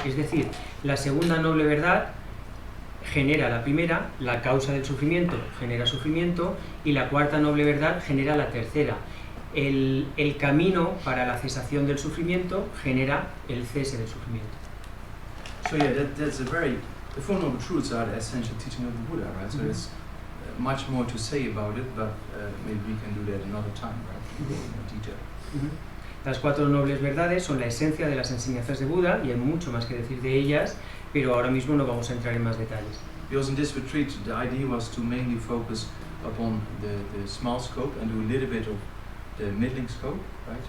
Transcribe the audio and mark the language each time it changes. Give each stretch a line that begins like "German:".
Spanish: Es decir, la segunda noble verdad genera la primera, la causa del sufrimiento genera sufrimiento, y la cuarta noble verdad genera la tercera. El camino para la cesación del sufrimiento genera el cese del sufrimiento.
English: So yeah, that's the Four Noble Truths are the essential teaching of the Buddha, right? So there's much more to say about it, but maybe we can do that another time, right? In more detail.
Spanish: Las cuatro nobles verdades son la esencia de las enseñanzas de Buda, y hay mucho más que decir de ellas, pero ahora mismo no vamos a entrar en más detalles.
English: Because in this retreat, the idea was to mainly focus upon the small scope and do a little bit of the middling scope, right?